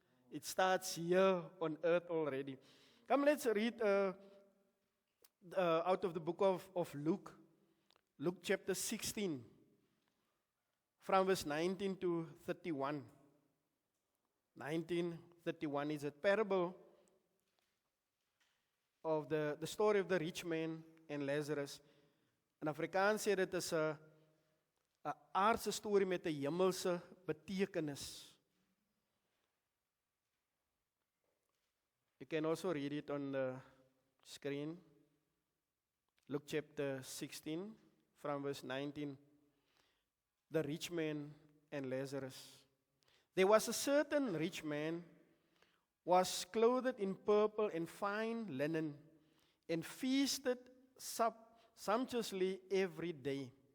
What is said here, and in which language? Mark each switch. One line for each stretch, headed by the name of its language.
English: It starts here on earth already. Come, let's read out of the book of Luke. Luke chapter 16. From verse 19 to 31. 19:31 is a parable of the story of the rich man and Lazarus.
Afrikaans: In Afrikaans sê dit is 'n aardse storie met 'n hemelse betekenis.
English: You can also read it on the screen. Luke chapter 16, from verse 19. The rich man and Lazarus. There was a certain rich man, was clothed in purple and fine linen, and feasted sumptuously every day.